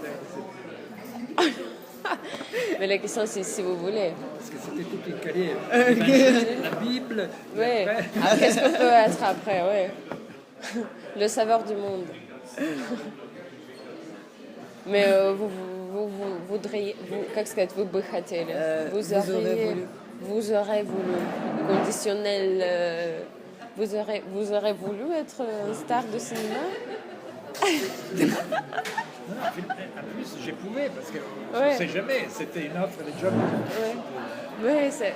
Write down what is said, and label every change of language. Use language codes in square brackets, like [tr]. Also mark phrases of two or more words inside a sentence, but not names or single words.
[fr] Mais la question, c'est si vous voulez. Parce que c'était toute une carrière. La Bible. Oui. et après- Qu'est-ce qu'on peut être après, oui. Le saveur du monde. Mais vous voudriez... [ru] Как сказать, vous бы хотели? [fr] Vous aurez voulu. Conditionnel... Vous aurez voulu être star de cinéma? Non, en plus, je pouvais, parce que je ne sais jamais, c'était une offre de job. Oui, c'est...